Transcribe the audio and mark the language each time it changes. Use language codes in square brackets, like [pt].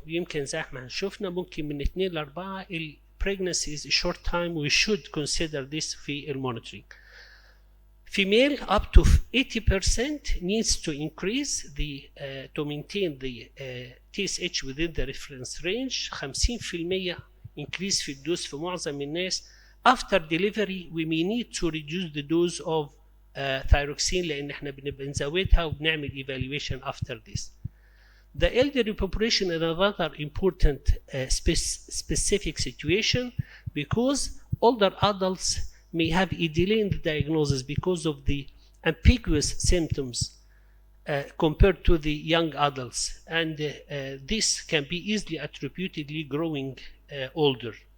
[ar] يمكن زي ما شفنا ممكن من 2 ل 4. [en] pregnancy is a short time. We should consider this في monitoring. Female up to 80% needs to increase to maintain the TSH within the reference range. [ar] 50% increase في الدوز في معظم الناس. [en] After delivery we may need to reduce the dose of thyroxine [ar] لأن احنا بنبقى نزودها وبنعمل [en] evaluation after this. The elderly population is another important specific situation because older adults may have a delay in the diagnosis because of the ambiguous symptoms compared to the young adults, and this can be easily attributedly growing older.